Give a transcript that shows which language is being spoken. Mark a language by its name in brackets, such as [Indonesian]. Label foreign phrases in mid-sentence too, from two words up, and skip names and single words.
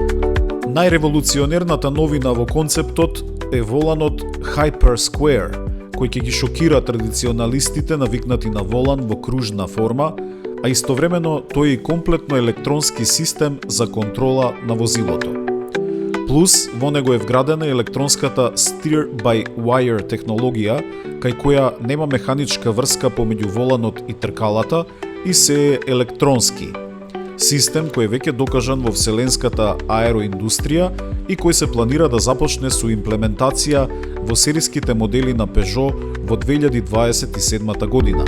[Macedonian] Најреволуционерната новина во концептот е воланот Hyper Square, кој ќе ги шокира традиционалистите навикнати на волан во кружна форма, а истовремено тој е и комплетно електронски систем за контрола на возилото. Плюс, во него е вградена електронската [English] steer-by-wire [Macedonian] технологија, кај која нема механичка врска помеѓу воланот и тркалата и се е електронски. Систем кој е веќе докажан во вселенската аероиндустрија и кој се планира да започне со имплементација во сериските модели на Peugeot во 2027 година.